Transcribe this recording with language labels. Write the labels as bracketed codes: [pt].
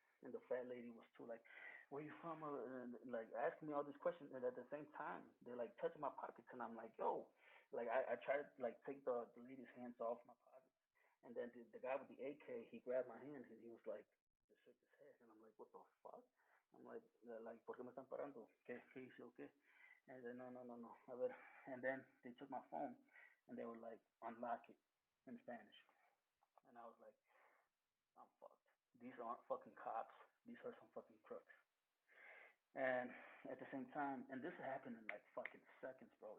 [en] And the fat lady was too like, "Where you from?" And like asking me all these questions, and at the same time, they're like touching my pockets, and I'm like, "Yo," like I tried to like take the lady's hands off my pockets, and then the guy with the AK, he grabbed my hand, and he was like, just shook his head, and I'm like, "What the fuck?" [es] I'm like, "¿Por qué me están parando? ¿Qué hice o qué?" [en] And then [es] no, a ver. [en] And then they took my phone, and they were like, "Unlock it," in Spanish. And I was like, I'm fucked. These aren't fucking cops. These are some fucking crooks. And at the same time, and this happened in like fucking seconds, bro.